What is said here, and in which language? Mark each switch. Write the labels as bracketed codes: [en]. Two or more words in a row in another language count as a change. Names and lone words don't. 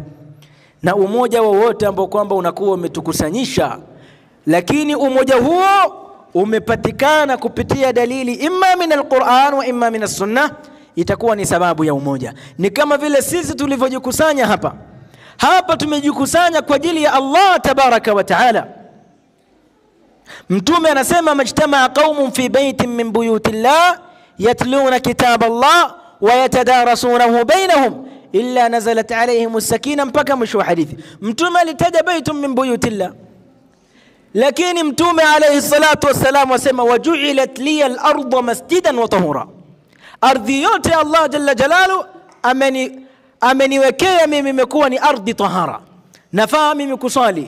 [sw] Na umoja wowote ambao kwamba unakuwa umetukusanyisha, lakini umoja huo umepatikana kupitia dalili [ar] إما من القرآن وإما من السنة, [sw] itakuwa ni sababu ya umoja. Ni kama vile sisi tulivyojikusanya hapa tumejikusanya kwa ajili ya Allah [ar] تبارك وتعالى. [sw] Mtume anasema [ar] ما اجتمع قوم في بيت من بيوت الله يتلون كتاب الله ويتدارسونه بينهم إلا نزلت عليهم السكينة, [sw] mpaka mwisho wa hadithi. Mtume alitaja [ar] بيت من بيوت الله, [sw] lakini Mtume [ar] عليه الصلاة والسلام [sw] wasema [ar] وجعلت لي الأرض مسجدا وطهورا, [sw] ardhi yote Allah [ar] جل جلاله [sw] ameniwekea mimi imekuwa ni ardhi tahara, nafaa mimi kusali.